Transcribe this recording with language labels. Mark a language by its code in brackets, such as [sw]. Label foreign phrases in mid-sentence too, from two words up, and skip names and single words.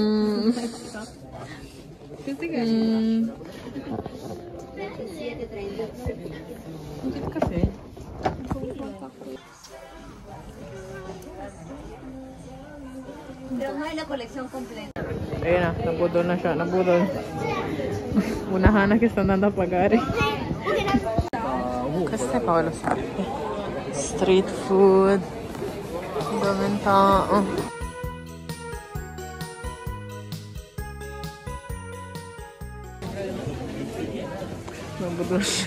[it] Questi che Che caffè? [es] Pero no hay la colección completa. [tl] Ayun na, nabudol na siya, nabudol. Unahan na kita na napagari. Kasi Paolo sa street food. Daming tao. Nabudol siya.